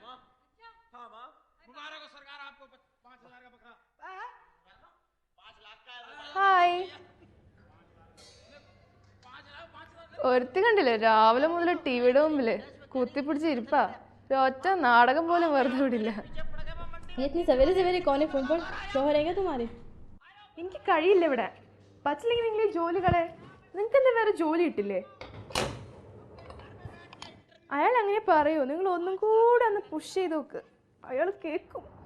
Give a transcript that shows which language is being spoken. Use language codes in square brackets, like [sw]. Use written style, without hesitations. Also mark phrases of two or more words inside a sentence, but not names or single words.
[ml] ഹായ്. ഒരുത്തി കണ്ടില്ലേ രാവിലെ മുതൽ ടിവിയുടെ മുമ്പില് കുത്തിപ്പിടിച്ച് ഇരിപ്പാ. ഒറ്റ നാടകം പോലും വെറുതെ വിടില്ല. [hi] इतनी सवेरे सवेरे कौन है फोन पर? शोहर है क्या तुम्हारे? [ml] എനിക്ക് കഴിയില്ല ഇവിടെ. പറ്റില്ലെങ്കിൽ നിങ്ങൾ ഈ ജോലി കളെ. നിങ്ങൾക്ക് എന്താ വേറെ ജോലി കിട്ടില്ലേ? അയാൾ അങ്ങനെ പറയൂ. നിങ്ങൾ ഒന്നും കൂടെ ഒന്ന് പുഷ് ചെയ്ത് നോക്ക്, അയാൾ കേൾക്കും.